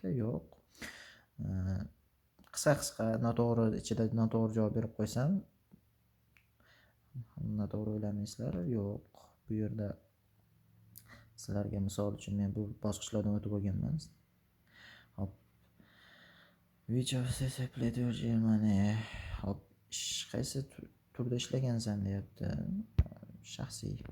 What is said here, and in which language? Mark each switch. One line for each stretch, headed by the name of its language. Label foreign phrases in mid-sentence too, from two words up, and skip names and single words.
Uzbek: Yo'q. Qisqa noto'g'ri ichida noto'g'ri javob berib qo'ysam, noto'g'ri o'ylamaysizlar. Yo'q. Bu yerda sizlarga misol uchun men bu bosqichlardan o'tib o'tganman. Hop.
English: Which of these applied your Germany?
Uzbek: Hop. Qaysi turda ishlagansan deyapti. Shaxsiy.